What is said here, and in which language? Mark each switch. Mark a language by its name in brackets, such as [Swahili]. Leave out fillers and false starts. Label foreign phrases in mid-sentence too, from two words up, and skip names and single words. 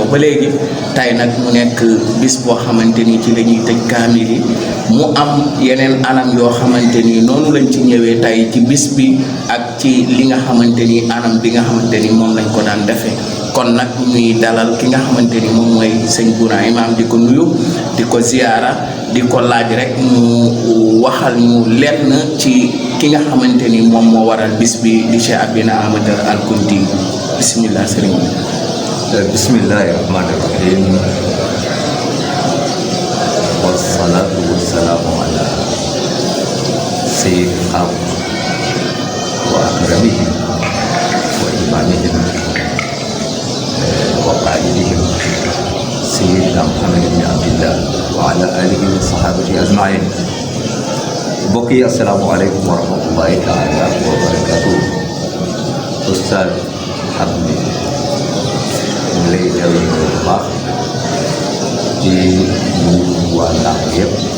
[Wolof] ba léegi tey nag mu nekk bis boo xamante ni ci la ñuy tëj kaamir yi mu am yeneen anam yoo xamante ni noonu lañ ci ñëwee tey ci bis bi ak ci li nga xamante ni anam bi nga xamante ni moom lañ ko daan defee kon nag ñuy dalal ki nga xamante ni moom mooy sëñ Bouna Imam di ko nuyu di ko ziyaara di ko laaj rek mu waxal ñu lenn ci ki nga xamante ni moom moo waral bis bi di Cheikh Abina Amata Al Kounti bismillah sëriñ bi [Arabic] بسم الله الرحمن الرحيم والصلاة والسلام على سيد الخلق وأكرمهم وإمامهم وقائدهم سيدنا محمد بن عبد الله وعلى آله وصحابته أجمعين [Wolof] mbokk yi [Arabic] السلام عليكم ورحمة الله تعالى وبركاته [Wolof] Oustaz Abdi ñu lay delloo bu baax di nuyu waa Ndar yëpp